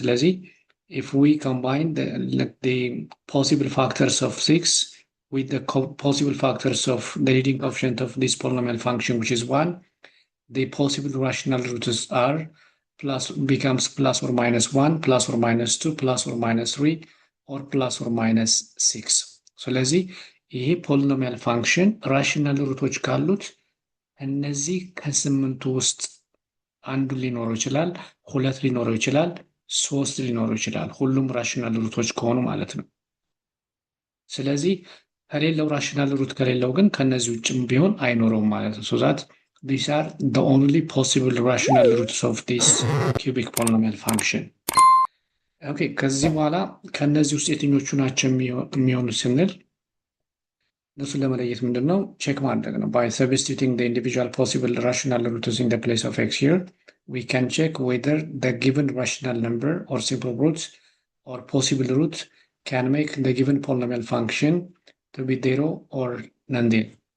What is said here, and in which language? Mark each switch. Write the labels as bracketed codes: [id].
[en] ስለዚህ if we combine the possible factors of 6 with the possible factors of the leading coefficient of this polynomial function, which is 1, the possible rational roots are becomes plus or minus 1, plus or minus 2, plus or minus 3, or plus or minus 6. [am] ስለዚህ ይሄ ፖሊኖሚያል ፋንክሽን ራሽናል ሩቶች ካሉት እነዚህ ከስምንቱ ውስጥ አንዱ ሊኖረው ይችላል፣ ሁለት ሊኖረው ይችላል፣ ሶስት ሊኖረው ይችላል። ሁሉም ራሽናል ሩቶች ከሆኑ ማለት ነው። ስለዚህ ከሌለው ራሽናል ሩት ከሌለው ግን ከነዚህ ውጭም ቢሆን አይኖረውም ማለት ነው። so that these are the only possible rational roots of this cubic polynomial function. [en] ኦኬ ከዚህ በኋላ ከነዚህ ውስጥ የትኞቹ ናቸው የሚሆኑ ስንል እነሱን ለመለየት ምንድነው ቼክ ማድረግ ነው። by substituting the individual possible rational roots in the place of x here, we can check whether the given rational number or simple roots or possible root can make the given polynomial function to be zero or nonzero.